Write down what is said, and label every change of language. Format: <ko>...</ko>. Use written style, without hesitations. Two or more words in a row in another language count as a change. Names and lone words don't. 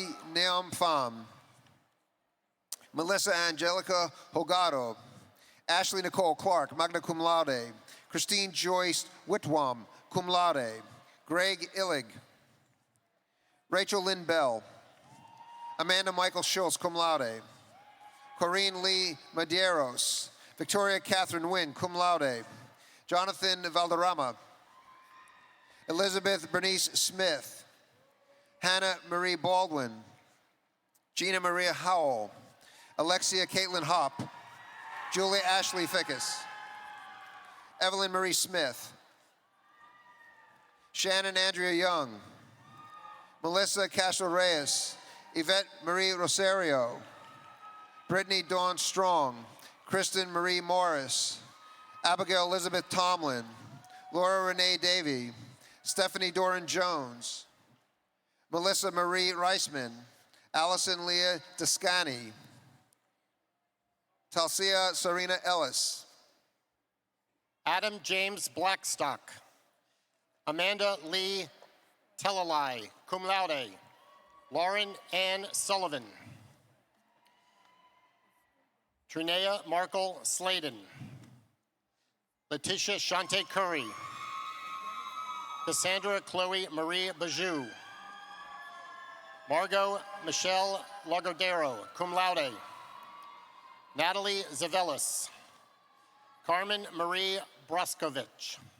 <en>Neom Pham, Melissa Angelica Hogado, Ashley Nicole Clark,</en> <la>magna cum laude,</la> <en>Christine Joyce</en> <la>Whitwam, cum laude,</la> <en>Greg Illig, Rachel Lynn Bell, Amanda Michael Schultz,</en> <la>cum laude,</la> <en>Corinne Lee Medeiros, Victoria Catherine Wynn,</en> <la>cum laude,</la> <en>Jonathan Valderrama, Elizabeth Bernice Smith, Hannah Marie Baldwin, Gina Maria Howell, Alexia Caitlin Hopp, Julia Ashley Fickus, Evelyn Marie Smith, Shannon Andrea Young, Melissa Castro Reyes, Yvette Marie Rosario, Brittany Dawn Strong, Kristen Marie Morris, Abigail Elizabeth Tomlin, Laura Renee Davey, Stephanie Doran Jones, Melissa Marie Reisman, Allison Leah Descani, Talsia Serena Ellis, Adam James Blackstock, Amanda Lee Telalai,</en> <la>cum laude,</la> <en>Lauren Ann Sullivan, Trinea Markle Sladen, Letitia Shante Curry, Cassandra Chloe Marie Bajou, Margot Michelle Lagodero,</en> <la>cum laude,</la> <en>Natalie Zavelis, Carmen Marie Broskovich,</en>